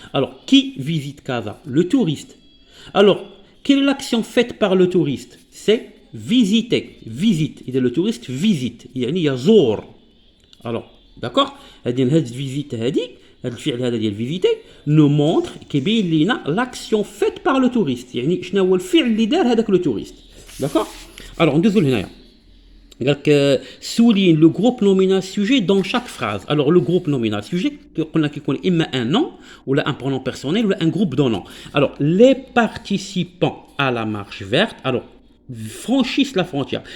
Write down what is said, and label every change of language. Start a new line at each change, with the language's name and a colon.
French: Alors, qui visite Casa? Le touriste. Alors, quelle est l'action faite par le touriste? C'est visiter. Visite. Le touriste visite. Il y a Zor. Alors, d'accord? Cette visite, الفعل هذا ديال visiter nous montre كيبين لينا l'action faite par le touriste.
Arabic: يعني شنو هو الفعل اللي دار هذاك لو touriste.
French: D'accord?
Arabic: Alors, ندوزو لهنايا.
French: قال لك souligne le groupe nominal sujet dans chaque phrase. Alors, le groupe nominal sujet قلنا كيكون إما un nom ou un pronom personnel ou un groupe de noms. Alors, les participants à la marche verte, alors franchissent la frontière.